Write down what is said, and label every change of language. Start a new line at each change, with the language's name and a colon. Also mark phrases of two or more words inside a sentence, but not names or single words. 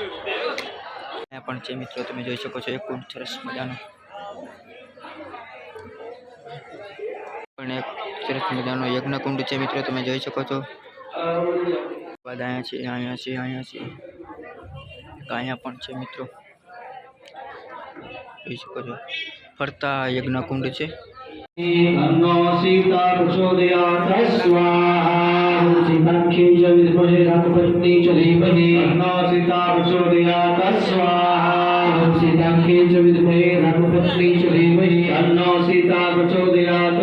Gujarati: ત્યાં પણ છે મિત્રો, તમે જોઈ શકો છો એક કુંડ સરસ મજાનો, પણ એક સરસ મજાનો યજ્ઞ કુંડ છે મિત્રો. તમે જોઈ શકો છો અહીંયા છે, અહીંયા છે, અહીંયા છે, અહીંયા પણ છે મિત્રો. જોઈ શકો છો ફરતા યજ્ઞ કુંડ છે.
Sanskrit: अन्नो सीता प्रचोदयात् स्वाहा सीताख्ये च विद्महे रामपत्नी च धीमहि अन्नो सीता प्रचोदयात् स्वाहा सीताख्ये च विद्महे रामपत्नी च धीमहि अन्नो सीता प्रचोदयात्